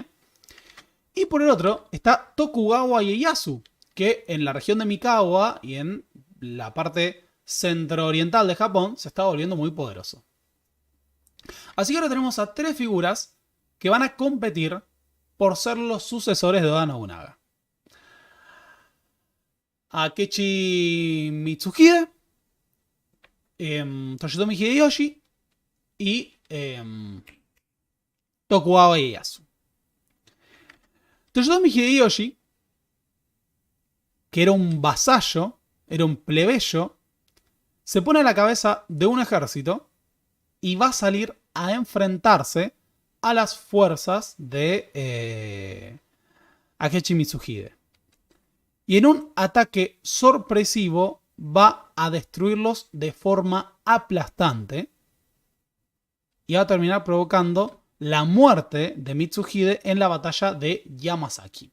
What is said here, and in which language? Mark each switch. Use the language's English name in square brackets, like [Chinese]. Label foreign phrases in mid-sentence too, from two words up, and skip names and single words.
[Spanish] Y por el otro está Tokugawa Ieyasu, que en la región de Mikawa y en la parte centro-oriental de Japón se está volviendo muy poderoso. Así que ahora tenemos a tres figuras que van a competir por ser los sucesores de Oda Nobunaga. Akechi Mitsuhide, Toyotomi Hideyoshi y Tokugawa Ieyasu. Toyotomi Hideyoshi que era un vasallo, era un plebeyo, se pone a la cabeza de un ejército y va a salir a enfrentarse a las fuerzas de Akechi Mitsuhide. Y en un ataque sorpresivo va a destruirlos de forma aplastante y va a terminar provocando la muerte de Mitsuhide en la batalla de Yamasaki.